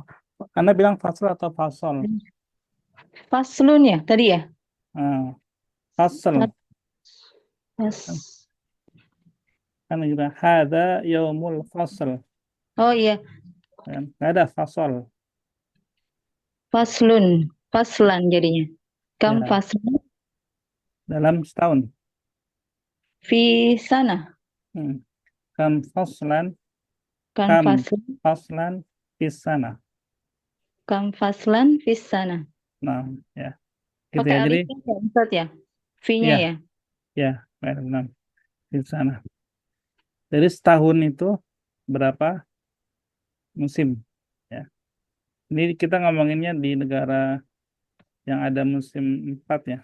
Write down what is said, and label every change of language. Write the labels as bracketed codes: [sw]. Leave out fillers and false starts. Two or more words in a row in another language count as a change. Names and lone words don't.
[id] Anda bilang fasal atau fasol? Faslun ya tadi ya? Hmm, fasal. Fas. Kan juga [ar] هذا يوم الفصل. [id] Oh iya, Kan? Nggak ada fasol. faslun, faslan jadinya. Kam Ya, faslun dalam setahun. [ar] في سنة. Hmm. كم فصلا, Kam kam faslan, [id] faslan di sana. [ar] كم فصلا في سنة. [id] Nah, ya. Gitu Pakai ya. Jadi, alifnya ya Ustaz ya? Fi-nya ya, ya? ya, benar di sana. Jadi setahun itu berapa musim? Ya. Ini kita ngomonginnya di negara yang ada musim 4 ya.